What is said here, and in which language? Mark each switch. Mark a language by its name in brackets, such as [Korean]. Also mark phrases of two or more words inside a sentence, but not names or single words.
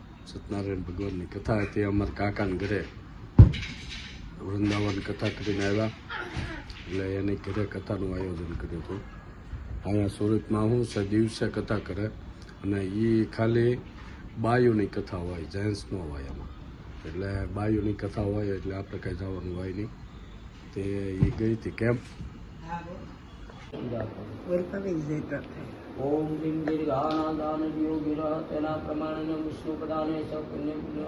[Gujarati] સત્યનારાયણ ભગવાનની કથા હતી અમારા કાકાને ઘરે. વૃંદાવન કથા કરીને આવ્યા એટલે એની ઘરે કથાનું આયોજન કર્યું હતું. અહીંયા સુરતમાં શું છે, દિવસે કથા કરે અને એ ખાલી બાયુની કથા હોય, જેન્ટ્સ ન હોય એમાં. એટલે બાયુની કથા હોય એટલે આપણે કાંઈ જવાનું હોય નહીં. તે એ ગઈ હતી કેમ્પ. [Sanskrit] ओम दिं दीर्घानादानयो गिरा तेना प्रमाणेन विष्णुपदाने स पुण्यं पुण्यं